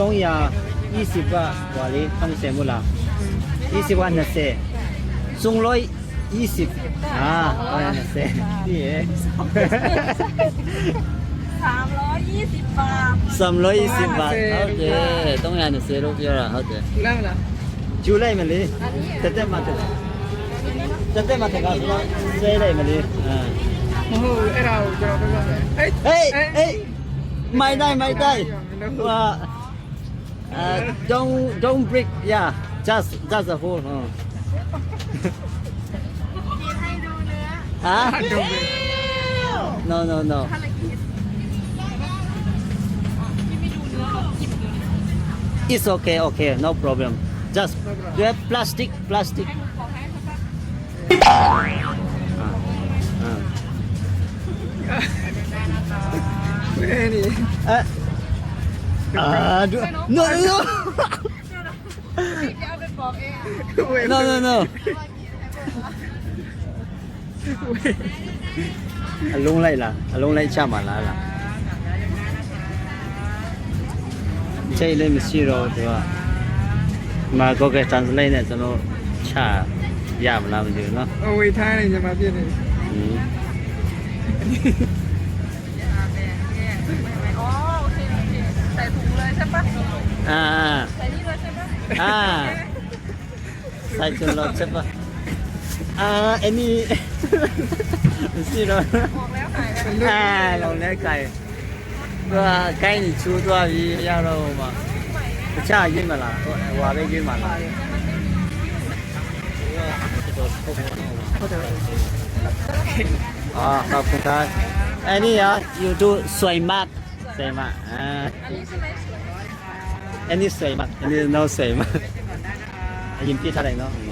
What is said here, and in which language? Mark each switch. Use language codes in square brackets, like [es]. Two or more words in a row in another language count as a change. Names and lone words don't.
[th] ต้องยา20บาทกว่าเลยต้องเสียหมดละ20บาทนะเซ่220ต้องยานะเซ่นี่เอง 320 บาท 320บาทโอเคต้องยานะเซ่รู้เยอะละဟုတ်တယ် ได้ไหมล่ะ [my] ကျူလိုက်မလေး [th] อันนี้ [my] တက်မှတက်တက်မှတက်ကဆိုတော့ဆဲလိုက်မလေး [th] โอ้โหไอ้เราจะไปก่อนเลยเฮ้ย เฮ้ยไม่ได้ว่า [en] don't break yeah just a hole [th] กินให้ดูเนื้อ ฮะ ดูดิ [en] no [th] ถ้าละกินที่ไม่ดูเนื้อเรากินดู [en] it's okay no problem just you have plastic [th] ให้มันขอให้เขาปะ เฮ้ยนี่ [en] no [th] จะเอาไปบอกเอง [my] no အလုံးလိုက်ချမှာလားချိန်လေးမရှိတော့သူကမှာ Google Translate နဲ့ကျွန်တော်ချရမလားမသိဘူးเนาะ [th] เอาไว้ท้ายเลยจะมาเปลี่ยนเลย อ๋อโอเคใส่ถุงเลยใช่ปะ ใส่นี่เลยใช่ปะ ใส่จนรถใช่ปะอันนี้ [my] မရှိတော့ [th] ออกแล้วหายแล้ว [my] လောင်လဲไก่သူကကိုင်းနေချူသွားပြီရတော့မှတခြားရေးမလားဟိုဟာပဲရေးမလား [th] ขอบคุณครับอันนี้เหรออยู่ดูสวยมากอัน นี้ใช่ไหม อันนี้สวยมากอันนี้น้องสวยมากยิ้มพี่เท่าไหร่เนาะ